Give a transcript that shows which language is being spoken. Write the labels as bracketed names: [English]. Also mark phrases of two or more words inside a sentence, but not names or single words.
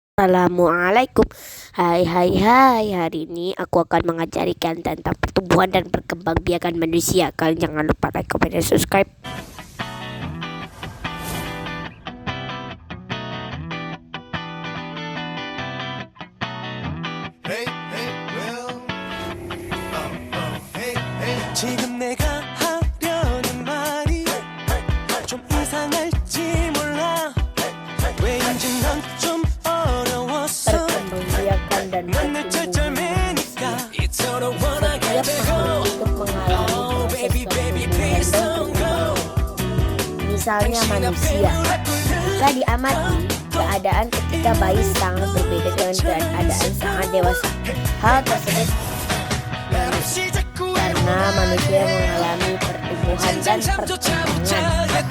[Indonesian] Assalamualaikum. Hai, hari ini aku akan mengajarikan tentang pertumbuhan dan perkembangbiakan manusia. Kalian jangan lupa [English] like, comment, [Indonesian] dan subscribe. [Korean] 지금 내가 하려는 말이 좀 이상할지 몰라 왜인지 난 좀 어려웠어 [Indonesian] Perkembangbiakan dan [Korean] 맨날 [Indonesian] pertumbuhan [Korean] 쩔쩔매니까 이토록 원하게 [Indonesian] setiap [Korean] 되고 [Indonesian] makhluk hidup mengalami proses [English] baby baby please [Indonesian] pertumbuhan dan [English] don't go [Indonesian] perkembangan. Misalnya manusia. Jika diamati, keadaan ketika bayi sangat berbeda dengan keadaan saat dewasa. Hal tersebut karena manusia mengalami pertumbuhan dan perkembangan.